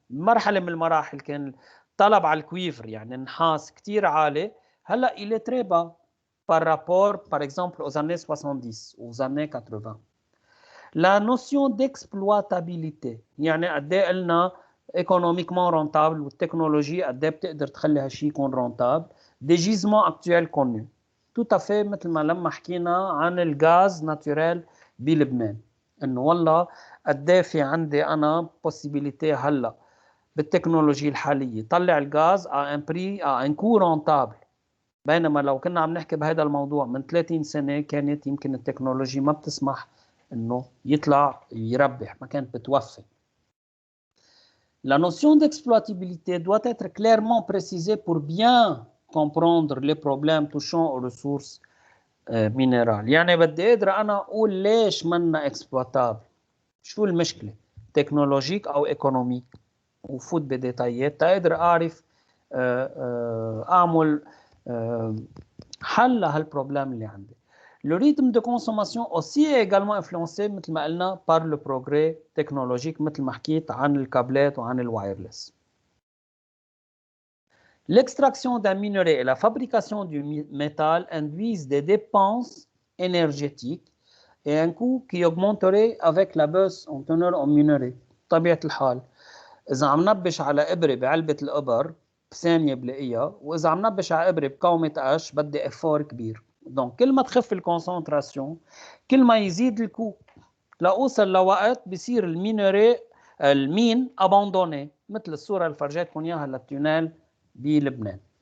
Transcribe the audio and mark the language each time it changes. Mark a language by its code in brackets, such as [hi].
[ar] مرحله من المراحل كان طلب على الكويفر يعني النحاس كثير عالي، هلا [fr] il est très bas par rapport par exemple aux années 70 ou aux années 80. La notion d'exploitabilité [ar] يعني قد ايه قلنا [fr] économiquement rentable [ar] والتكنولوجي قد ايه بتقدر تخلي هالشيء يكون rentable. [fr] Des gisements actuels connus. Tout à fait [ar] مثل ما لما حكينا عن الغاز ناتورال بلبنان انه والله قد ايه في عندي انا possibilité هلا بالتكنولوجيا الحاليه طلع الغاز [fr] à un prix à un coût rentable. [ar] بينما لو كنا عم نحكي بهذا الموضوع من 30 سنه كانت يمكن التكنولوجيا ما بتسمح انه يطلع يربح، ما كانت بتوفي. [fr] La notion d'exploitabilité doit être clairement précisée pour bien comprendre les problèmes touchant aux ressources minérales. [ar] يعني بدي اقدر انا اقول ليش منا exploitable، شو المشكله تكنولوجيك او ايكونوميك، وفوت بديتايات تقدر اعرف اعمل حل لهالبروبلم اللي عندي. [fr] Le rythme de consommation aussi est également influencé [ar] مثل ما قلنا [fr] par le progrès technologique [ar] مثل ما حكيت عن الكابلات وعن الوايرلس. [fr] L'extraction d'un minerai et la fabrication du métal induisent des dépenses énergétiques et un coût qui augmenterait avec la baisse en teneur en minerai. [ar] طبيعة الحال إذا عم نبش على إبرة بعلبة الإبر بثانية بلاقيها، وإذا عم نبش على إبرة بكومة قش بدي إفور كبير. دونك كل ما تخف الكونسنتراسيون كل ما يزيد الكو، لأوصل لوقت بصير المين اباندوني مثل الصورة اللي فرجيتكم إياها للتونيل بلبنان.